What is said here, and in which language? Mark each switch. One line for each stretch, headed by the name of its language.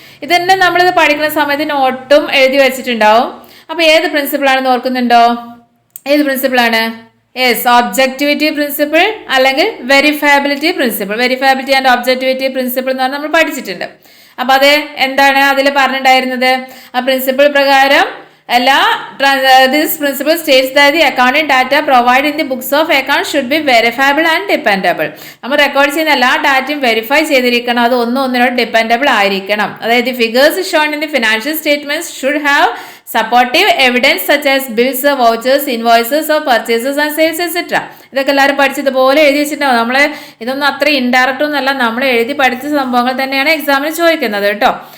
Malayalam: ഇത് തന്നെ നമ്മളിത് പഠിക്കുന്ന സമയത്ത് നോട്ടും എഴുതി വെച്ചിട്ടുണ്ടാവും. അപ്പോൾ ഏത് പ്രിൻസിപ്പിളാണെന്ന് ഓർക്കുന്നുണ്ടോ? ഏത് പ്രിൻസിപ്പിളാണ്? യെസ്, ഒബ്ജക്ടിവിറ്റി പ്രിൻസിപ്പിൾ അല്ലെങ്കിൽ വെരിഫയബിലിറ്റി പ്രിൻസിപ്പിൾ. വെരിഫയബിലിറ്റി ആൻഡ് ഒബ്ജക്ടിവിറ്റി പ്രിൻസിപ്പിൾ എന്ന് പറഞ്ഞാൽ നമ്മൾ പഠിച്ചിട്ടുണ്ട്. അപ്പോൾ അത് എന്താണ് അതിൽ പറഞ്ഞിട്ടുണ്ടായിരുന്നത്? ആ പ്രിൻസിപ്പിൾ പ്രകാരം
English: This principle states that the accounting data provided in the books of accounts should be verifiable and dependable.
Malayalam: നമ്മൾ റെക്കോർഡ് ചെയ്യുന്ന എല്ലാ ഡാറ്റയും വെരിഫൈ ചെയ്തിരിക്കണം, അത് ഒന്നിനോട് ഡിപ്പെൻഡബിൾ ആയിരിക്കണം. അതായത്
English: Figures shown in the financial statements should have supportive evidence such as bills, vouchers, invoices of purchases and sales etcetera.
Malayalam: ഇതൊക്കെ എല്ലാവരും പഠിച്ചതുപോലെ എഴുതി വെച്ചിട്ടുണ്ടാവും. നമ്മൾ ഇതൊന്നും അത്ര ഇൻഡയറക്റ്റ് ഒന്നല്ല, നമ്മൾ എഴുതി പഠിച്ച സംഭവങ്ങൾ തന്നെയാണ് എക്സാമിന് ചോദിക്കുന്നത് കേട്ടോ.